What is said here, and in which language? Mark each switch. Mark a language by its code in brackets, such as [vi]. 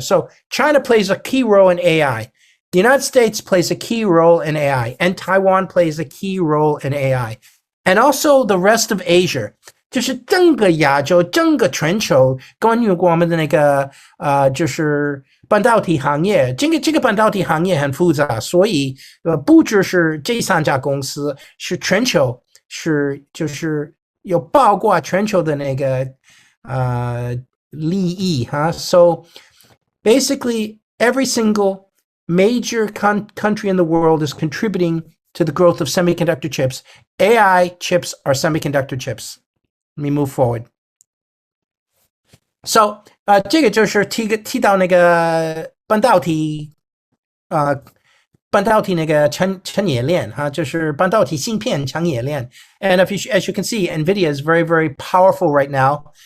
[en] So China plays a key role in AI. The United States plays a key role in AI, and Taiwan plays a key role in AI. And also the rest of Asia. [zh] 就是整个亚洲整个全球关于我们的那个就是半导体行业这个半导体行业很复杂所以不只是这3家公司是全球是就是有包括全球的那个利益 [en] So basically every single major country in the world is contributing to the growth of semiconductor chips. AI chips are semiconductor chips. Let me move forward. So, [zh] 这个就是提到那个半导体那个产业链就是半导体芯片产业链 [en] And as you can see, NVIDIA is very, very powerful right now.